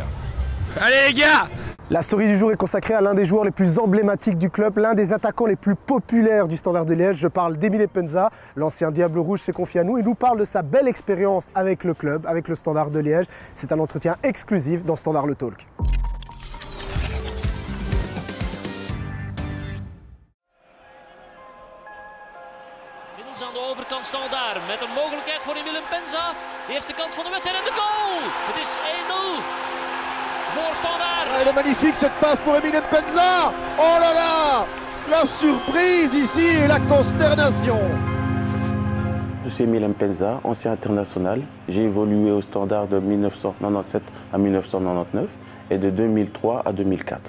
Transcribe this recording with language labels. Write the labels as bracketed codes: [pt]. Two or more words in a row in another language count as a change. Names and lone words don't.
[fr] Allez les gars! La story du jour est consacrée à l'un des joueurs les plus emblématiques du club, l'un des attaquants les plus populaires du Standard de Liège. Je parle d'Emile Epenza. L'ancien Diable Rouge s'est confié à nous et nous parle de sa belle expérience avec le club, avec le Standard de Liège. C'est un entretien exclusif dans Standard le Talk. [nl] Inmiddels aan de overkant Standard met een mogelijkheid voor Emile Epenza. Eerste kans van de wedstrijd en de goal! Het is 1-0 voor Standard. [fr] Elle est magnifique cette passe pour Emile Epenza. Oh là là! La surprise ici et la consternation. Je suis Emile Epenza, ancien international. J'ai évolué au Standard de 1997 à 1999 et de 2003 à 2004.